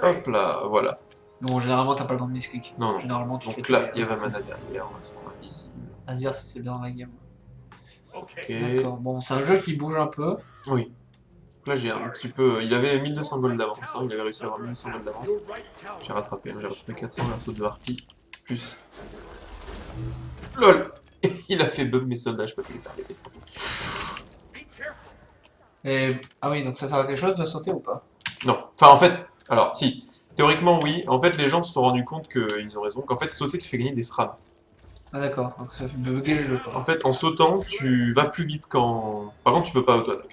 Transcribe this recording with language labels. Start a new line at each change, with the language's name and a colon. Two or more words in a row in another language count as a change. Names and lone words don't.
French: Hop là, voilà. Bon, généralement t'as pas le temps de misclick. Non, non. Généralement tu te fais Donc là, tuer. il y avait Mana derrière, on va se rendre invisible. Azir, si c'est bien dans la game. Okay. Ok. D'accord. Bon, c'est un jeu qui bouge un peu. Oui. Donc là, j'ai un petit peu. Il avait 1200 gold d'avance, hein. Il avait réussi à avoir 1200 gold d'avance.
English: Your right tower.
French: J'ai rattrapé 400 d'un saut de Harpie. Plus. LOL. Il a fait bug mes soldats, je peux plus les faire péter.
English: Be careful.
French: Et... Ah oui, donc ça sert à quelque chose de sauter ou pas? Non. Enfin, en fait, alors, si. Théoriquement, oui. En fait, les gens se sont rendus compte qu'ils ont raison. Qu'en fait, sauter te fait gagner des frames. Ah d'accord, donc ça fait bugger le jeu quoi. En fait, en sautant, tu vas plus vite qu'en. Par contre, tu peux pas auto-attaque.